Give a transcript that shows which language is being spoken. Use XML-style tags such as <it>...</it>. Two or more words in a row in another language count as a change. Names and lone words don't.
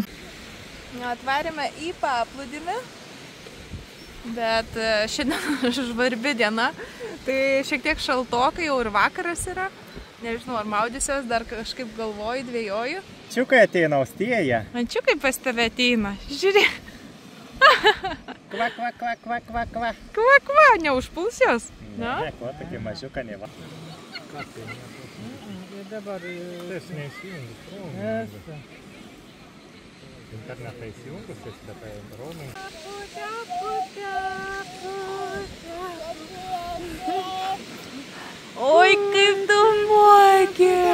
<lt>Atvarėme į paplūdimį, bet šiandien žvarbi diena, tai šiek tiek šaltokai, jau ir vakaras yra. Nežinau, ar maudysiuos, dar kažkaip galvoju, dvėjoju. Ančiukai ateina, Austėja. Ančiukai pas tave ateina. Žiūrėk. Kva, kva, kva, kva, kva, kva. Kva, kva, neužpuls jos. Ne, ko, tokia mažiuka neva. Ką tai ne? Dabar... Tas neįsijungus. Internetą įsijungus, jis dabar roaming. Oi, kaip tu moki.</lt>